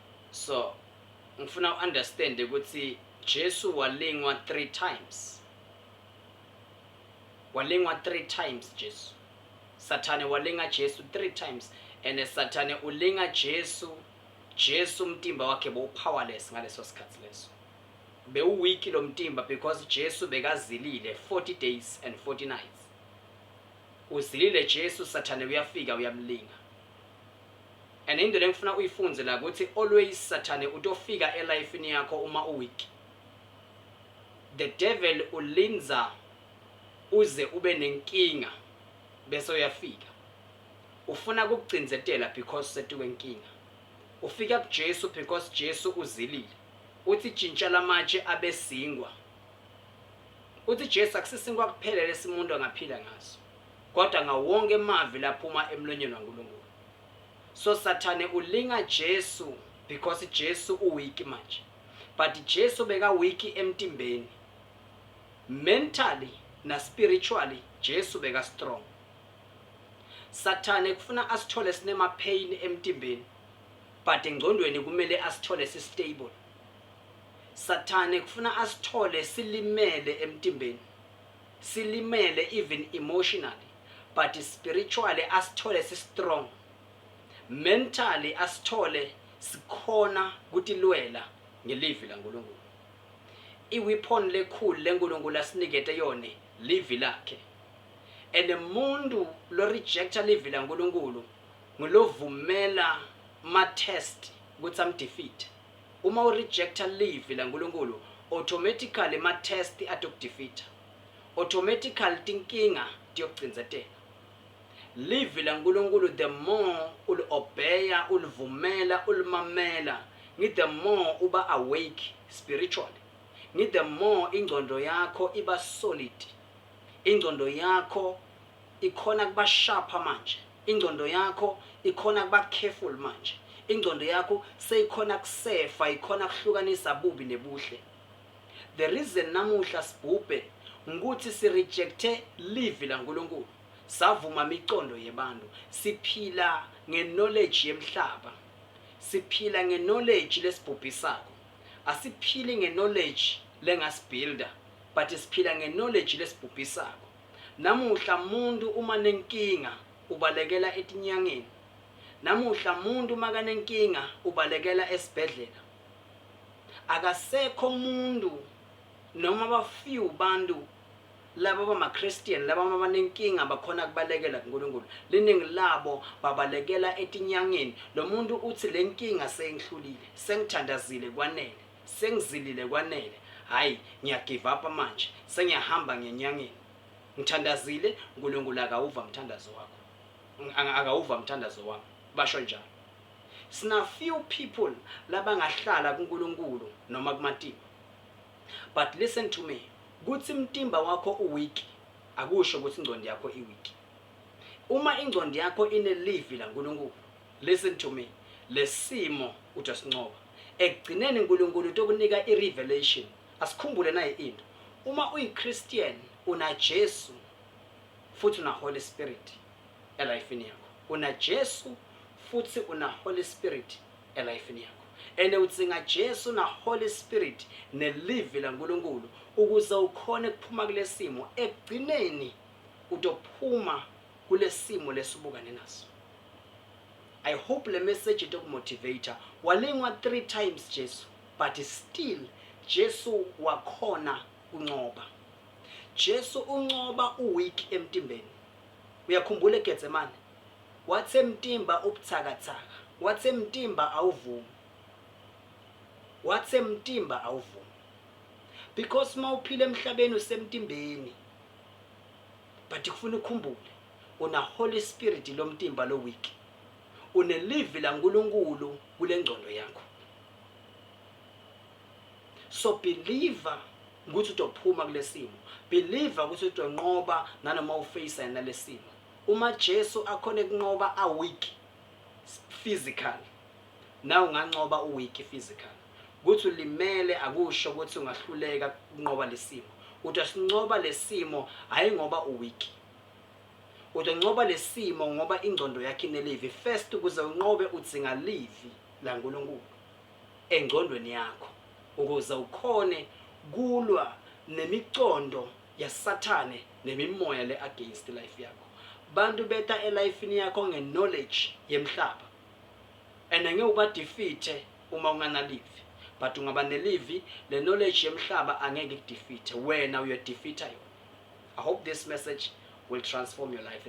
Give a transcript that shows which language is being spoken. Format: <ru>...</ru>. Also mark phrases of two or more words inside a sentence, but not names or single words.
<ss>So ngifuna understand ukuthi Jesu walingwa 3 times. Walingwa 3 times Jesu. Sathane walinga Jesu 3</ss> <en>times, and</en> <ss>Sathane ulinga Jesu umtimba wakhe powerless ngaleso sikhathi leso. Weak lo mtimba because Jesu bekazilile</ss> <en>40 days and 40 nights.</en> <ss>Uzilile Jesu, Sathane uyafika uyamlinga. And into lengifuna uyifunze la ukuthi always Sathane utofika elifeni yakho uma weak.</ss> <en>The devil</en> <ss>ulinza uze ube nenkinga bese uyafika. Ufuna ukugcinzetela because setukwenkinga. Ufika kuJesu because Jesu uzilile. Uthi jintsha lamatshe abesingwa. Uthi Jesu akusisingwa kuphela lesimuntu angaphila ngaso, kodwa ngawonke emavi laphuma emlonyeni waNkulunkulu. So Sathane ulinga Jesu because Jesu uweak manje. But Jesu beka weak emtimbeni. Mentally na spiritually Jesu beka strong. Sathane kufuna asithole sinema pain emtimbeni, but engqondweni kumele asithole si stable. Sathane kufuna asithole silimele emtimbeni, silimele</ss> <en>even emotionally,</en> <ss>but spiritually asithole si strong. Mentally asithole sikhona kutilwela ngelivi laNkulunkulu. Iweapon lekhulu leNkulunkulu asinikete yone livi lakhe. And umuntu lo rejecta livi laNkulunkulu ngulovumela ma test ukuthi amdefeat. Uma u rejecta livi laNkulunkulu automatically ma test atokudefeat. Automatically tinkinga tiyokugcinzetela. Livi laNkulunkulu</ss> <en>the more</en> <ss>ul obeya, ulvumela, ulmamela,</ss> <en>the more uba awake spiritually. The more</en> <ss>ingqondo yakho iba solid. Ingqondo yakho ikhona kuba sharp manje. Ingqondo yakho ikhona kuba careful manje. Ingqondo yakho seyikhona kusefa, ikhona kuhlukanisa bubi nebuhle.</ss> <en>The reason</en> <ss>namuhla sibhubhe ukuthi si rejecte livi laNkulunkulu. Savuma imiqondo yebantu. Siphila ngeknowledge yemhlaba. Siphila ngeknowledge lesibhubhisako. Asiphili ngeknowledge lengasbuilder, but siphila ngeknowledge lesibhubhisako. Namuhla umuntu uma nenkinga ubalekela etinyangeni. Namuhla umuntu makanenkinga ubalekela esibhedlela. Akasekho umuntu noma bafew bantu laba bama Christian laba abanenkinga bakhona kubalekela kuNkulunkulu. Liningi labo babalekela etinyangeni. Lo muntu uthi lenkinga sengihlulile, sengithandazile kwanele, sengizilile kwanele. Hayi,</ss> <en>ngiyagive up</en> <ss>manje, sengiyahamba ngenyangeni. Ngithandazile, uNkulunkulu akawuva umthandazo wakho. Akawuva umthandazo wami. Basho njalo. Sina</ss> <en>few people</en> <ss>labangahlala kuNkulunkulu noma kumatimba.</ss> <en>But listen to me.</en> <ss>Kuthi umtimba wakho uweak akusho ukuthi ingqondo yakho iweak. Uma ingqondo yakho inelivi laNkulunkulu,</ss> <en>listen to me,</en> <ss>lesimo ujasinqoba. Ekugcineni uNkulunkulu utokunika irevelation. Asikhumbule naye into. Uma uyiChristian una Jesu futhi una Holy Spirit elifeni yakho. Una Jesu futhi una Holy Spirit elifeni yakho. Ene utsinga Jesu na Holy Spirit nelivi laNkulunkulu ukuze ukhone kuphuma kulesimo. Ekugcineni utophuma kulesimo lesibukane naso.</ss> <en>I hope</en> <ss>le message itokumotivator. Walingwa 3 times Jesu,</ss> <en>but still</en> <ss>Jesu wakhona unqoba. Jesu unqoba uweak emtimbeni. Uyakhumbula eGetsemane? Wathi emtimba ubuthakathaka. Wathi emtimba awuvumi. Wathi emtimba awuvumi. Because mawuphila emhlabeni usemtimbeni. But kufuna ukukhumbule una Holy Spirit lo mtimba lo weak. Unelivi laNkulunkulu kule ngqondo yakho. So believer ukuthi utophuma kulesimo. Believer ukuthi utonqoba nanoma uface nalesimo. Uma Jesu akhona kunqoba</ss> <en>a weak physical,</en> <ss>na unganqoba uweak physical. Ukuthi ulimele akusho ukuthi ungahluleka ukunqoba lesimo. Utosinqoba lesimo hayi ngoba uweak. Utonqoba lesimo ngoba ingqondo yakhe inelivi. First ukuze unqobe udzinga livi laNkulunkulu. engqondweni yakho ukuze ukhone kulwa nemicondo yasathane nemimoya le</ss> <en>against life</en> <ss>yakho. Bantu beta elifini yakho knowledge yemhlaba and ngeke uba defeat uma ungana live, but ungaba nelive le knowledge yemhlaba angeke ikudefeat, wena uyo defeater yona.</ss> <en>I hope this message will transform your life.</en>